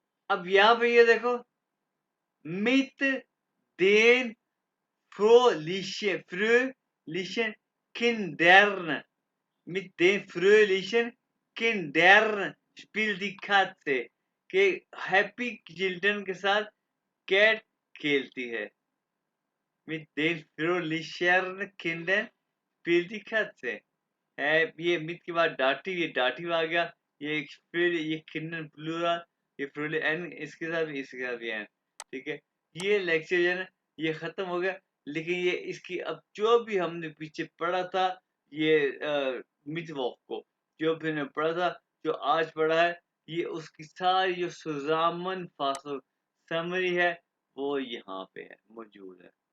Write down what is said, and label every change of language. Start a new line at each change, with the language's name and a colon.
Hindi: अब यहाँ पे ये देखो, मित then फ्रोलिशन किंडर्न,
German: mit den fröhlichen Kindern spielt die Katze,
Hindi: कि हैप्पी चिल्ड्रन के साथ कैट खेलती है।
German: mit den fröhlichen Kindern spielt die Katze है।
Hindi: ये मित के बाद डाटी, ये डाटी आ गया, ये फिर ये किंडर प्लूरल, ये फ्रोली एन, इसके साथ भी, इसके साथ भी एन। ठीक है, ये लेक्चर जो है ना, ये खत्म हो गया। लेकिन ये इसकी अब जो भी हमने पीछे पढ़ा था, ये मिथ वॉक को जो भी हमने पढ़ा था, जो आज पढ़ा है, ये उसकी सारी जो सुजामन फासल समरी है, वो यहाँ पे है, मौजूद है।